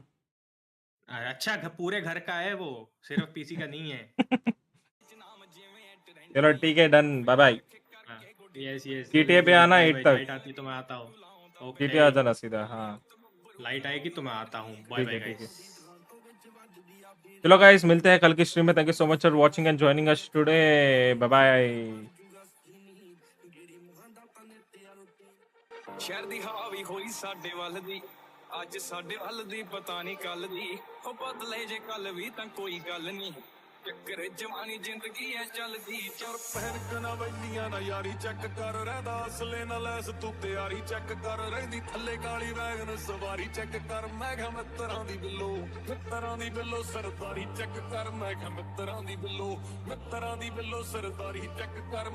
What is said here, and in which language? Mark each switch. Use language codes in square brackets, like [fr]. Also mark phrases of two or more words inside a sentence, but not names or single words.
[hi] अच्छा, पूरे घर का है वो, सिर्फ पीसी का नहीं है. चलो ठीक है, डन. [en] bye bye. [hi] यस. GTA पे आना 8 तक. लाइट आती तो मैं आता हूँ. GTA आ जाना सीधा. हाँ, लाइट आएगी तो मैं आता हूँ. [en] bye bye guys. [hi] चलो गाइस, मिलते हैं कल की स्ट्रीम में. [en] Thank you so much for watching and joining us today. bye bye. [pa] ਸ਼ਹਿਰ ਦੀ ਹਵਾ ਭੀ ਹੋਈ ਸਾਡੇ ਵੱਲ ਦੀ, ਅੱਜ ਸਾਡੇ ਵੱਲ ਦੀ ਪਤਾ ਨਹੀਂ ਕੱਲ੍ਹ ਦੀ. ਹੋ ਬਦਲੇ ਜੇ ਕੱਲ੍ਹ ਭੀ ਤਾਂ ਕੋਈ ਗੱਲ ਨਹੀਂ. ਚੱਕਰ ਜਵਾਨੀ ਜ਼ਿੰਦਗੀ ਹੈ ਚੱਲਦੀ. चर ਪਹਿਨਕ ਨਾ ਵੈਲੀਆਂ ਨਾ ਯਾਰੀ ਚੈੱਕ ਕਰ ਰਹਿੰਦਾ ਅਸਲੇ ਨਾ ਲੈਸ ਤੂੰ ਤਿਆਰੀ ਚੈੱਕ ਕਰ ਰਹਿੰਦੀ ਥੱਲੇ ਕਾਲੀ ਵੈਗਨ ਸਵਾਰੀ ਚੈੱਕ ਕਰ. ਮੈਂ ਕਿਹਾ ਮਿੱਤਰਾਂ ਦੀ ਬਿੱਲੋ ਸਰਦਾਰੀ ਚੈੱਕ ਕਰ. ਮੈਂ ਕਿਹਾ ਮਿੱਤਰਾਂ ਦੀ ਬਿੱਲੋ ਸਰਦਾਰੀ ਚੈੱਕ ਕਰ.